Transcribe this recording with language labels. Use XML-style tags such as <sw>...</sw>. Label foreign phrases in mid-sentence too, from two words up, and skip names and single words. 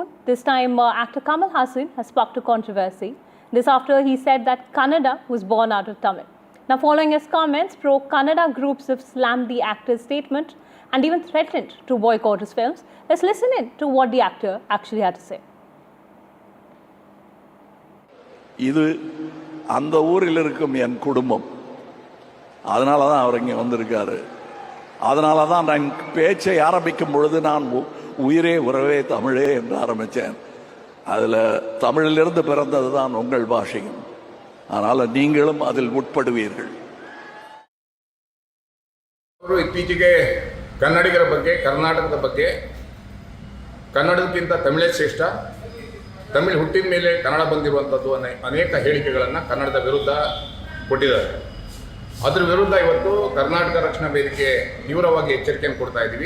<en>This time, actor Kamal Haasan has sparked a controversy. This after he said that Kannada was born out of Tamil. Now, following his comments, pro-Kannada groups have slammed the actor's statement and even threatened to boycott his films. Let's listen in to what the actor actually had to say.</en> <ta>இது அந்த ஊரில் இருக்கும் என் குடும்பம். அதனால தான் அவர் இங்கே வந்திருக்காரு. அதனால தான் நான் பேச்சை ஆரம்பிக்கும் பொழுது நான் உயிரே உறவே தமிழே என்று ஆரம்பித்தேன். அதில் தமிழிலிருந்து பிறந்தது தான் உங்கள் பாஷையும். அதனால் நீங்களும் அதில் உட்படுவீர்கள்.</ta> <kn>ಇತ್ತೀಚೆಗೆ ಕನ್ನಡಿಗರ ಬಗ್ಗೆ, ಕರ್ನಾಟಕದ ಬಗ್ಗೆ, ಕನ್ನಡಕ್ಕಿಂತ ತಮಿಳೇ ಶ್ರೇಷ್ಠ, ತಮಿಳು ಹುಟ್ಟಿದ ಮೇಲೆ ಕನ್ನಡ ಬಂದಿರುವಂಥದ್ದು ಅನೇಕ ಹೇಳಿಕೆಗಳನ್ನು ಕನ್ನಡದ ವಿರುದ್ಧ ಕೊಟ್ಟಿದ್ದಾರೆ. ಅದರ ವಿರುದ್ಧ ಇವತ್ತು ಕರ್ನಾಟಕ ರಕ್ಷಣಾ ವೇದಿಕೆ ತೀವ್ರವಾಗಿ ಎಚ್ಚರಿಕೆಯನ್ನು ಕೊಡ್ತಾ ಇದ್ದೀವಿ.</kn>